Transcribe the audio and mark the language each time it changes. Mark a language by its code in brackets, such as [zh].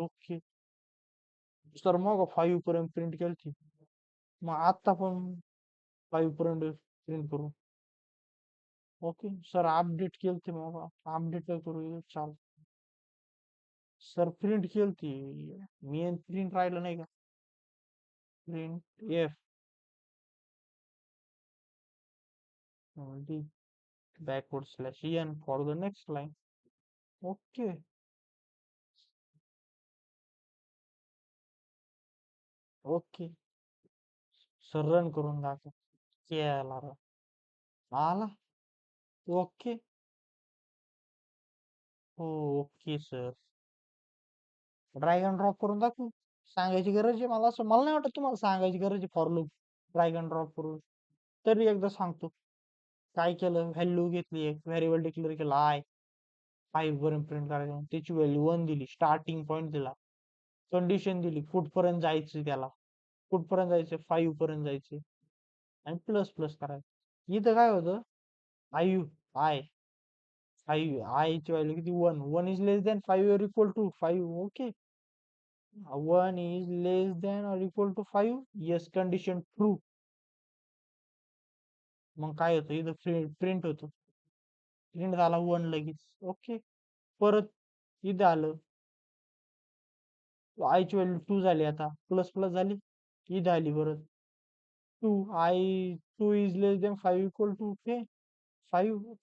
[mr] Okay sir मग 5 पर्यंत print केली. मग आता पण 5 पर्यंत प्रिंट करू. ओके सर अपडेट केलते मग अपडेट करू चाल. सर प्रिंट केलती मी प्रिंट राहिलं नाही का. [en] Print F backward slash en for the next line. [mr] Okay okay sir run करून दाखव. केला आला. ओके हो okay sir. Drag and drop करून दाखवू. सांगायची गरज आहे मला, असं मला नाही वाटत तुम्हाला सांगायची गरज आहे for loop drag and drop करून. तरी एकदा सांगतो. काय केलं, व्हॅल्यू घेतली एक व्हेरिएबल डिक्लेअर केला आय 5 पर्यंत प्रिंट करायचं त्याची व्हॅल्यू 1 दिली. स्टार्टिंग पॉईंट दिला. कंडिशन दिली कुठपर्यंत जायचं त्याला. कुठपर्यंत जायचं 5 पर्यंत जायचे. आणि प्लस प्लस करायचं. इथं काय होतं आय आय 5 आय ची व्हॅल्यू किती 1. [en] 1 is less than 5 or equal to 5. Okay 1 is less than or equal to 5. Yes condition true. [mr] मग काय होतं इथं प्रिंट होतो. प्रिंट झाला 1 लगेच. ओके परत इथं आलं आय ची व्हॅल्यू 2 झाली. आता प्लस प्लस झाली. इथं आली परत [en] 2 I 2 is less than 5 equal to 5.